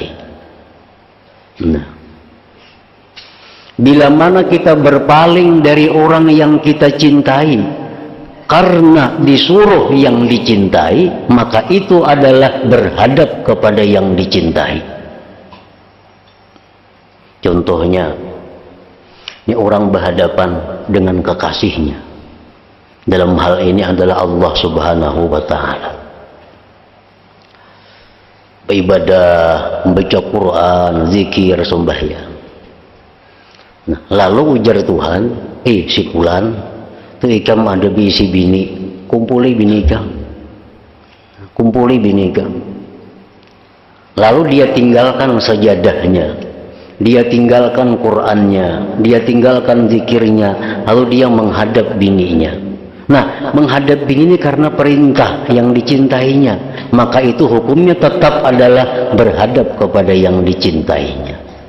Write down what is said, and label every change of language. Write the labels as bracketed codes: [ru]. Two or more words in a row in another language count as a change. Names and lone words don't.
[bjn] Nah, bila mana kita berpaling dari orang yang kita cintai karena disuruh yang dicintai, maka itu adalah berhadap kepada yang dicintai. Contohnya, ini orang berhadapan dengan kekasihnya. Dalam hal ini adalah Allah [ar] Subhanahu wa Ta'ala. [bjn] Ibadah, membaca Quran, zikir, sembahyang. Nah, lalu ujar Tuhan, si fulan, tu ikam ada bisi bini, kumpuli bini ikam, kumpuli bini ikam. Lalu dia tinggalkan sajadahnya, dia tinggalkan Qurannya, dia tinggalkan zikirnya, lalu dia menghadap bininya. Nah, menghadap bini ini karena perintah yang dicintainya, maka itu hukumnya tetap adalah berhadap kepada yang dicintainya.